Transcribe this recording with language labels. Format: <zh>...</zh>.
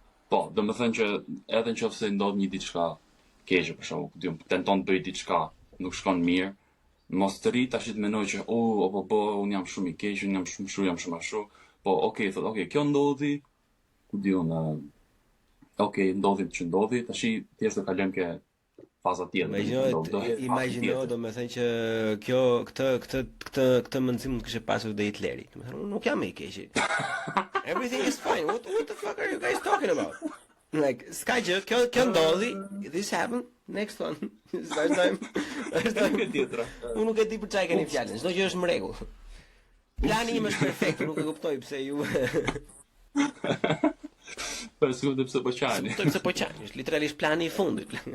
<sq>Po, domethënë që edhe nëse ndodh një diçka keqe për shembull, tenton të bëj diçka, nuk shkon mirë, mos të rri tash të mendoj që unë jam shumë i keq, unë jam shumë ashtu, po okay, kjo ndodhi, ku di unë, ndodhi që ndodhi, tash thjesht do kalojmë ke faza tjetër. Imagjino, domethënë që këtë mendsim mund të kishte pasur dhe Hitleri. Domethënë unë nuk jam i keq.</sq> <en>Everything is fine. What the fuck are you guys talking about? Like,</en> <sq>s'ka gjë, kjo ndodhi,</sq> <en>this happened, next one.</en> <sq>Unë nuk e di për çfarë keni fjalën, çdo gjë është në rregull. Plani im është perfekt, nuk e kuptoj pse ju Po sigurt pse po qani. Pse po qani, është literalisht plani i fundit.</sq>